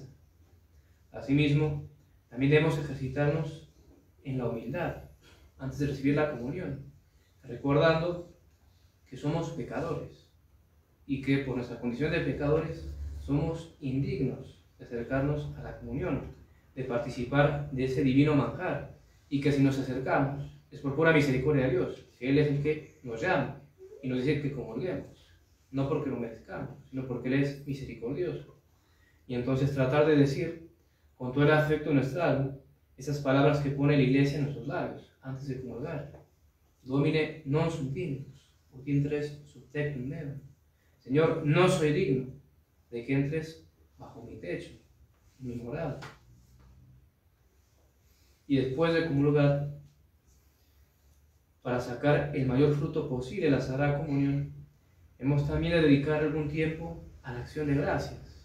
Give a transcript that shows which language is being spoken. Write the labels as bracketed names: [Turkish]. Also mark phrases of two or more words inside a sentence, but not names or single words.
[Spanish] Asimismo, también debemos ejercitarnos en la humildad antes de recibir la comunión, recordando que somos pecadores y que por nuestra condición de pecadores somos indignos de acercarnos a la comunión, de participar de ese divino manjar, y que si nos acercamos es por pura misericordia de Dios, que Él es el que nos llama y nos dice que comulguemos, no porque lo merezcamos, sino porque Él es misericordioso. Y entonces tratar de decir con todo el afecto de nuestra alma esas palabras que pone la Iglesia en nuestros labios antes de comulgar. [Latin] Domine non sum dignus, ut intres sub tecum meum. [Spanish] Señor, no soy digno de que entres bajo mi techo, mi morada. Y después de comulgar, para sacar el mayor fruto posible de la Sagrada Comunión, hemos también de dedicar algún tiempo a la acción de gracias.